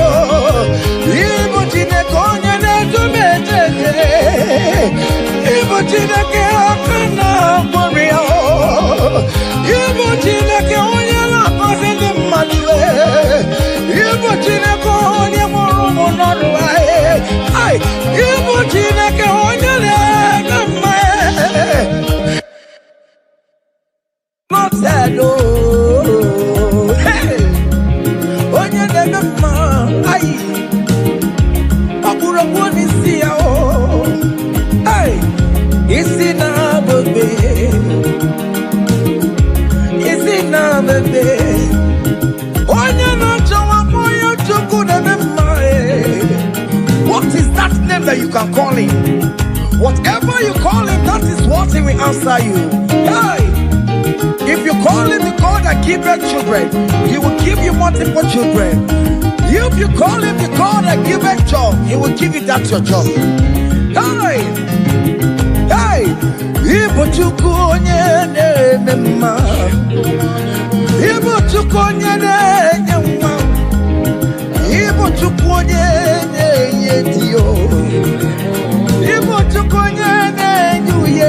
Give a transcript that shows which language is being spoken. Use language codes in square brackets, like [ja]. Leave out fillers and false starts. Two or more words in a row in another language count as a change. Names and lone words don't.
[ig] Ibu Chineke onye na-edu m ejeje, Ibu Ibu Chineke akana warrior. Ibu Chineke onye na-akọzi ndị mmadụ. Ibu Chineke onye mụrụ ụmụ n'ọdụ anyị. Ibu Chineke onye na-eme mma. [en] Not that old. [ig] Hey, onye na-eme mma. Akụrụ ọkụ n'isi ya o. Isi na bebe, isi na bebe. Onye na-achọwa onye Chukwu na-eme mma. [en] What is that name that you can call him? Whatever you call him, that is what he will answer you. Hey! If you call him the God that giveth children, he will give you multiple children. If you call him the God that giveth job, he will give you that your job. Hey! Hey! [ig] Ibu Chukwu onye na-eme mma. Ibu Chukwu onye na-enye nwa. Ibu Chukwu onye na-enye di o. Ibu Chukwu onye na-enye uye.